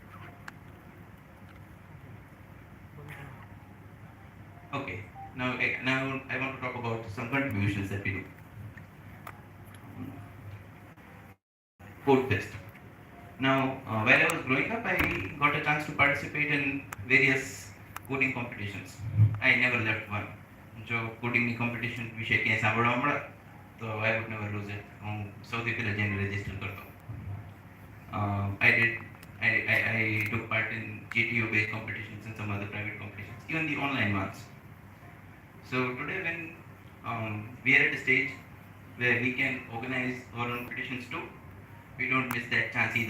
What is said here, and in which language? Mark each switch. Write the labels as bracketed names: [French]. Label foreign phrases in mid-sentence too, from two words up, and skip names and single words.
[English] Okay, now I want to talk about some contributions that we do. Code Fest. Now, while I was growing up, I got a chance to participate in various coding competitions. I never left one. [Gujarati] જો કોડિંગની કોમ્પિટિશન વિશે ક્યાંય સાંભળવા મળે તો [English] I would never lose it. [Gujarati] હું સૌથી પહેલા જઈને રજીસ્ટર કરતો. [English] I did. I took part in GTO based competitions and some other private competitions, even the online ones. So today, when we are at a stage where we can organize our own competitions too, we don't miss that chance either.